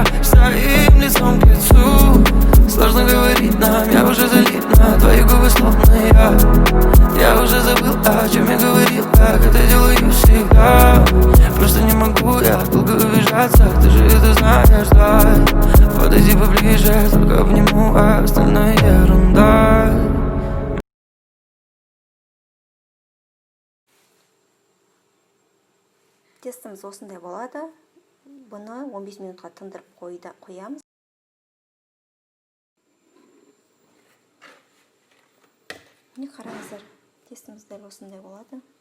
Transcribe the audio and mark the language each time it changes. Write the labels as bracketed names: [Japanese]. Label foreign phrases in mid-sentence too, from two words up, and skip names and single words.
[Russian] Стоим лицом к лицу, сложно говорить нам, я уже залип на твои губы, словно я уже забыл, о чем я говорил, как это делаю всегда. Просто не могу я долго убежаться, ты же это знаешь, да. Подойди поближе, только обниму, а остальное ерунда. [Kazakh] Тестіміз осындай болады. Бұны 15 минутқа тындырып қоямыз. Міне қараңыздар, тестіміз дәл осындай болады.